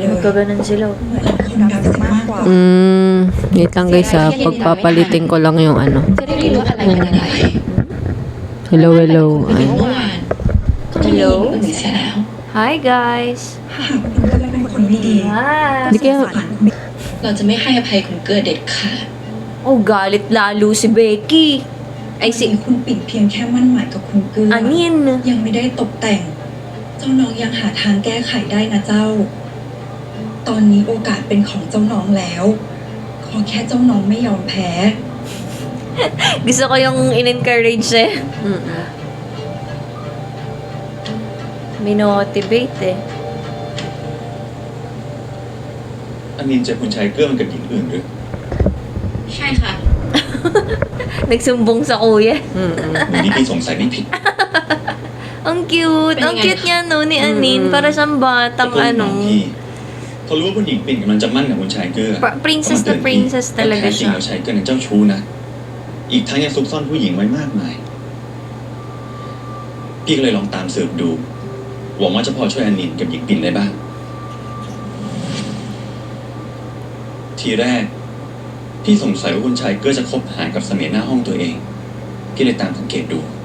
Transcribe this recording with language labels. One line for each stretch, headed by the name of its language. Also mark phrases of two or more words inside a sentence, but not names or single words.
Filipino: Magkaganon sila.
Thai: เหมือนคนรักสิมากกว่า
Filipino: Wait lang guys ha. Pagpapalitin ko lang yung ano.
Thai: จะได้รู้ว่าอะไรเป็นอะไร
English: Hello, hello.
Thai: เมื่อวานก็มีหญิงคนหนึ่งเสียแล้ว
English: Hi, guys.
Thai: หากคุณเกลือเป็นคนไม่ดี
English: Hi.
Filipino: Hindi kaya...
Thai: เราจะไม่ให้อภัยคุณเกลือเด็ดขาด
Filipino: Oh, galit lalo si Becky. Ay,
Thai: สิ่ง
Filipino: si
Thai: คุณปิ่นเพียงแค่มั่นหมายกับคุณเกลือ
Filipino: Anin.
Thai: ยังไม่ได้ตกแต่ง เจ้าน้องยังหาทางแก้ไขได้นะเจ้า ตอนนี้โอกาสเป็นของเจ้าน้องแล้ว ขอแค่เจ้าน้องไม่ยอมแพ้
Filipino: Gusto ko yung in-encourage eh. Minomotivate eh.
Thai: อันนินเจอคุณชายเกื้อมันกับหญิงอื่นหรือ ใช่ค่ะ
Filipino: Nagsumbong sa kuya.
Thai: หรือนี่พี่สงสัยไม่ผิด
Filipino: Ang cute. Ang cute niya no ni Anin. Para siyang
Thai: แต่
Filipino: batang
Thai: ก็เป็นน้อง
Filipino: ano.
Thai: พี่เขารู้ว่าคุณหญิงปิ่นกำลังจะมั่นกับคุณชายเกื้อ
Filipino: Princess
Thai: ก็
Filipino: na
Thai: มาเตือนพี่
Filipino: princess
Thai: แต่
Filipino: talaga
Thai: แท้จริง
Filipino: siya.
Thai: แล้วชายเกื้อนั้นเจ้าชู้นะ อีกทั้งยังซุกซ่อนผู้หญิงไว้มากมาย พี่ก็เลยลองตามสืบดู หวังว่าจะพอช่วยอันนินกับหญิงปิ่นได้บ้าง ทีแรก พี่สงสัยว่าคุณชายเกื้อจะคบหากับเสมียนหน้าห้องตัวเอง พี่เลยตามสังเกตดู